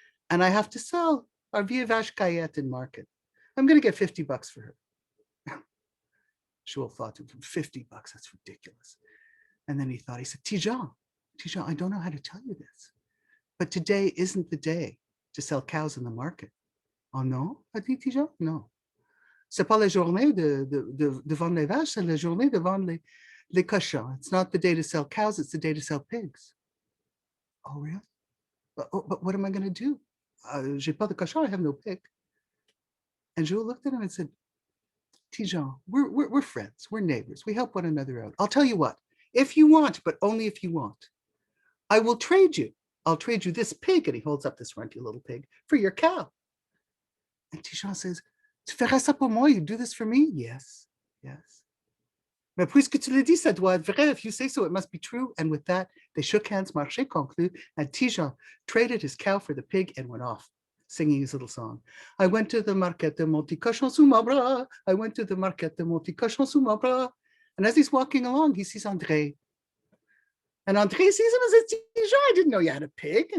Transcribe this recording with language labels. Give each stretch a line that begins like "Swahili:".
English: And I have to sell our Vieille Vache Cayette in market. I'm going to get $50 for her. Jules thought to him, $50, that's ridiculous. And then he said, Tijan, I don't know how to tell you this, but today isn't the day to sell cows in the market. Oh, no?
French: A dit
English: Tijan, no.
French: C'est pas la journée de vendre les vaches, c'est la journée de vendre les cochons.
English: It's not the day to sell cows, it's the day to sell pigs. Oh, really? But what am I going to do?
French: J'ai pas de cochon,
English: I have no pig. And Jules looked at him and said, Tijan, we're friends, we're neighbors, we help one another out. I'll tell you what, if you want, but only if you want, I will trade you. I'll trade you this pig, and he holds up this runty little pig, for your cow. And Tijan says,
French: tu feras ça pour moi?
English: You do this for me? Yes.
French: Mais puisque tu le dis, ça doit être vrai.
English: If you say so, it must be true. And with that, they shook hands,
French: marché conclu,
English: and Tijan traded his cow for the pig and went off, singing his little song. I went to the market
French: de mon petit cochon sous mon bras. I went to the market de mon petit cochon sous mon bras.
English: And as he's walking along, he sees André. And André sees him and says, Tijan, I didn't know you had a pig.